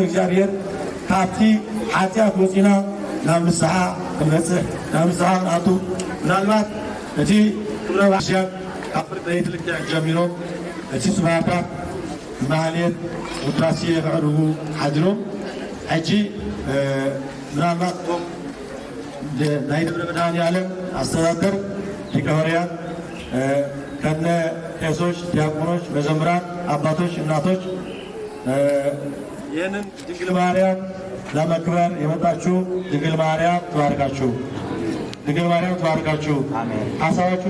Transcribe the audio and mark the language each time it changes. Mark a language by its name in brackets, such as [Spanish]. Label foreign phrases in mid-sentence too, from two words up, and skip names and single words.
[Tigrinya] እግዚአብሔር ካብቲ ሓጢኣት ወፂና ናብ ንስሓ ክንበፅሕ ናብ ንስሓ ክንኣቱ ምናልባት እቲ ክብረ ባሽያን ካብ ፍርቀይት ልክዕ ጀሚሮም እቲ ስባታት ማህሌት ውዳሴ ክዕርጉ ሓዲሮም ሕጂ ምናልባት እቶም ናይ ደብረ መድኃኔዓለም አስተዳደር ሊቀ-ሐዋርያት [Amharic] ከነ ቄሶች፣ ዲያቆኖች፣ መዘምራን፣ አባቶች፣ እናቶች ይህንን ድንግል ማርያም ለመክበር የመጣችሁ ድንግል ማርያም ትባርካችሁ። ድንግል ማርያም ትባርካችሁ። ሀሳባችሁን